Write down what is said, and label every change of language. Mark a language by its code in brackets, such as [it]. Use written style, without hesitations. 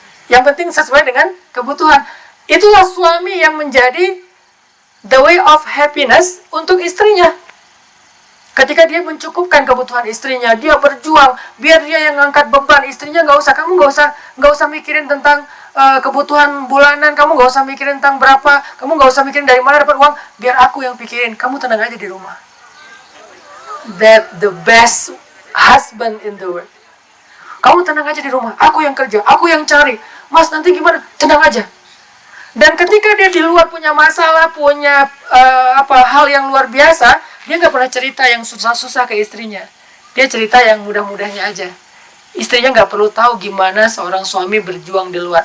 [id] Yang penting sesuai dengan kebutuhan. Itulah suami yang menjadi the way of happiness untuk istrinya. Ketika dia mencukupkan kebutuhan istrinya, dia berjuang biar dia yang ngangkat beban, istrinya nggak usah. Kamu nggak usah mikirin tentang kebutuhan bulanan, kamu nggak usah mikirin tentang berapa, kamu nggak usah mikirin dari mana dapat uang, biar aku yang pikirin. Kamu tenang aja di rumah. [en] That the best husband in the world. [id] Kamu tenang aja di rumah, aku yang kerja, aku yang cari. Mas nanti gimana? Tenang aja. Dan ketika dia di luar punya masalah, punya hal yang luar biasa, dia nggak pernah cerita yang susah-susah ke istrinya. Dia cerita yang mudah-mudahnya aja. Istrinya nggak perlu tahu gimana seorang suami berjuang di luar.